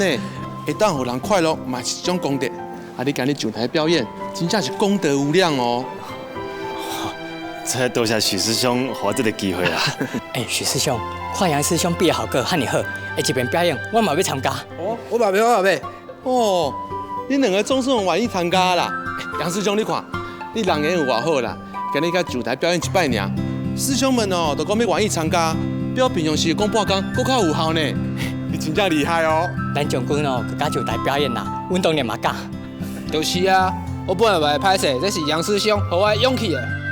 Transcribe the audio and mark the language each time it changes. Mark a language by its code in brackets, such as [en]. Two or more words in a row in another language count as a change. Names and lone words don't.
[nan] 会当互人快乐，嘛是一种功德。啊，你今日上台表演，真正是功德无量哦。这多谢许师兄给我这个机会啦。许师兄，看杨师兄表演效果遐尼好，下一遍表演我嘛要参加。我嘛要。哦，恁两个总算愿意参加啦。杨师兄，你看，你人缘有偌好啦，今日甲上台表演一摆尔，师兄们哦都讲要愿意参加，比我平常时讲半工搁较有效呢。你真正厉害哦！咱将军哦，甲上台表演啦，阮当然嘛敢。就是啊，我本来袂歹势，这是杨师兄给我的勇气的。